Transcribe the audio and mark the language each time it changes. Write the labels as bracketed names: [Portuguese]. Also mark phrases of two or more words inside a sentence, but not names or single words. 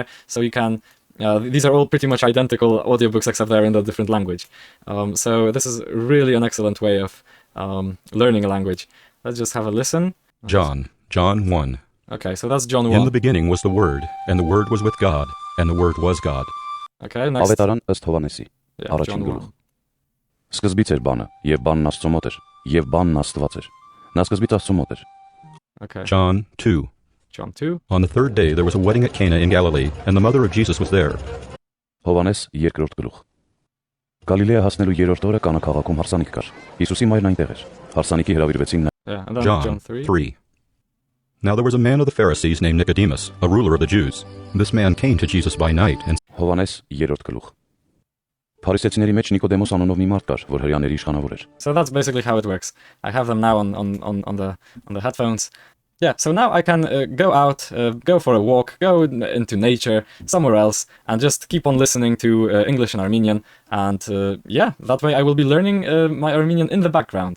[English] So you can, these are all pretty much identical audiobooks except they're in a different language. So this is really an excellent way of learning a language. Let's just have a listen. John 1. Okay, so that's John 1. In the beginning was the Word, and the Word was with God, and the Word was God. Okay, next. [Armenian] Ավետարան ըստ Հովհաննեսի, առաջին գլուխ։ Սկզբից էր բանը, եւ բանն Աստծո մոտ էր, եւ բանն Աստված էր։ Նա սկզբից Աստծո մոտ էր։ [English] Okay. John 2. John 2. On the third day there was a wedding at Cana in Galilee, and the mother of Jesus was there. [Armenian] Հովհաննես երկրորդ գլուխ։ Գալիլեա հասնելու երրորդ օրը Կանա քաղաքում հարսանիք կար։ Հիսուսի մայրն այնտեղ էր։ Հարսանիքի հրավիրվեցին [English] Yeah, and then John 3. 3. Now there was a man of the Pharisees named Nicodemus, a ruler of the Jews. This man came to Jesus by night and [Armenian] Հովհաննես երրորդ գլուխ։ Փարիսեցիների մեջ Նիկոդեմոս անունով մի մարդ կար, որ հրեաների իշխանավոր էր։ [English] So that's basically how it works. I have them now on the headphones. Yeah, so now I can go out, go for a walk, go into nature, somewhere else, and just keep on listening to English and Armenian. And yeah, that way I will be learning my Armenian in the background.